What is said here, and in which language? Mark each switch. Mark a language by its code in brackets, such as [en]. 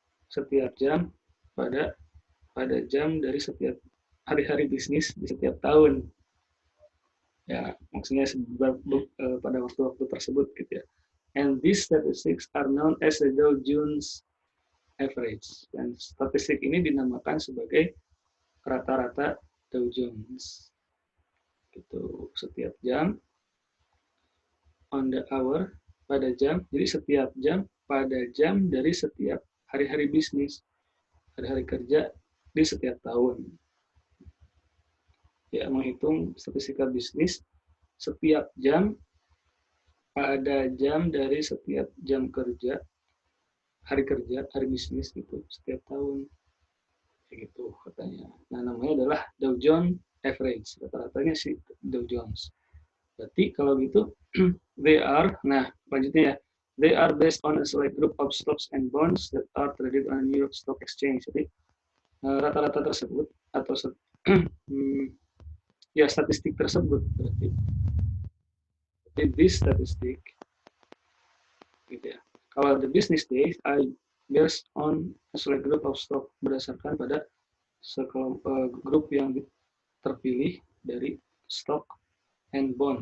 [id] Setiap jam pada jam dari setiap hari-hari bisnis di setiap tahun. Ya, maksudnya pada waktu-waktu tersebut gitu ya. [en] And these statistics are known as the Dow Jones Average. [id] Dan statistik ini dinamakan sebagai rata-rata Dow Jones. Gitu, setiap jam, [en] on the hour, [id] pada jam. Jadi setiap jam pada jam dari setiap hari-hari bisnis, hari-hari kerja di setiap tahun. Ya, menghitung statistika bisnis setiap jam pada jam dari setiap jam kerja, hari bisnis gitu, setiap tahun. Gitu katanya. Nah, namanya adalah Dow Jones Average. Rata-ratanya si Dow Jones. Berarti kalau gitu, [en] they are, [id] nah lanjutnya ya, [en] they are based on a select group of stocks and bonds that are traded on New York Stock Exchange. [id] Jadi, rata-rata tersebut, atau ya statistik tersebut berarti. Jadi [en] this statistic [id] gitu ya. Kalau [en] the business days are based on a select group of stock, [id] berdasarkan pada sekelompok grup yang terpilih dari [en] stock and bond.